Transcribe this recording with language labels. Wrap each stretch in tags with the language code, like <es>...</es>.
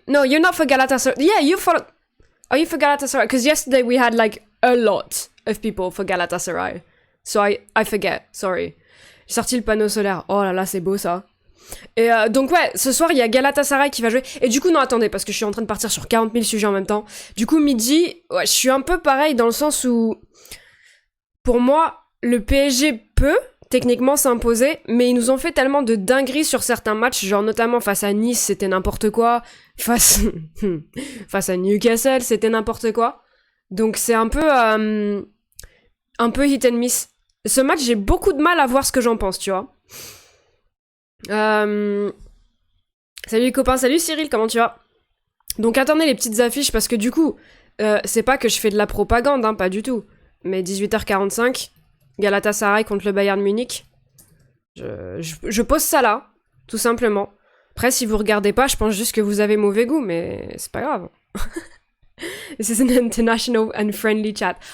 <en>No, you're not for Galatasaray. Yeah, Are you for Galatasaray? Because yesterday we had, like, a lot of people for Galatasaray. So I forget, sorry.</en> <fr>J'ai sorti le panneau solaire. Oh là là, c'est beau, ça. Et donc ouais, ce soir il y a Galatasaray qui va jouer. Et du coup non attendez, parce que je suis en train de partir sur 40 000 sujets en même temps. Du coup midi, ouais, je suis un peu pareil dans le sens où pour moi le PSG peut techniquement s'imposer, mais ils nous ont fait tellement de dingueries sur certains matchs, genre notamment face à Nice c'était n'importe quoi, face à Newcastle c'était n'importe quoi. Donc c'est un peu</fr> <en>hit and miss.</en> <fr>Ce match j'ai beaucoup de mal à voir ce que j'en pense, tu vois. Salut les copains, salut Cyril, comment tu vas? Donc attendez les petites affiches parce que du coup, c'est pas que je fais de la propagande, hein, pas du tout. Mais 18h45, Galatasaray contre le Bayern Munich. Je pose ça là, tout simplement. Après, si vous regardez pas, je pense juste que vous avez mauvais goût, mais c'est pas grave.</fr> <en>This is an international and friendly chat.</en>